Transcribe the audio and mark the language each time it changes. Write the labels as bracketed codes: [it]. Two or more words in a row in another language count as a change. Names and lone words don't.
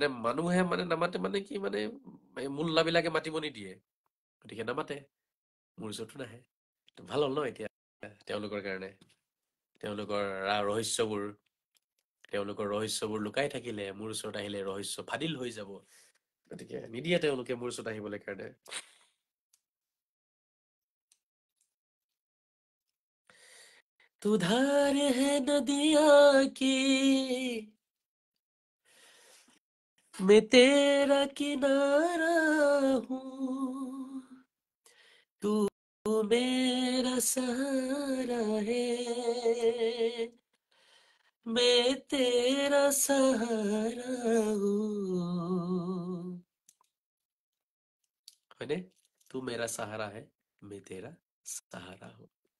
[as] মানুহে মানে নামাতে মানে কি মানে মোল্লাবিলাকে মাতিব নিদিয়ে গতিকে নামাতে মোৰ ওচৰতো নাহে ভাল হ'ল ন এতিয়া তেওঁলোকৰ কাৰণে তেওঁলোকৰ ৰহস্যবোৰ লুকাই থাকিলে মোৰ ওচৰত আহিলে ৰহস্য ফাদিল হৈ যাব গতিকে নিদিয়ে তেওঁলোকে মোৰ ওচৰত আহিবলৈ কাৰণে [hi] तू धार है नदिया की मैं तेरा किनारा हूँ तू मेरा सहारा है मैं तेरा सहारा हूँ হয়নে तू मेरा सहारा है मैं तेरा सहारा हूँ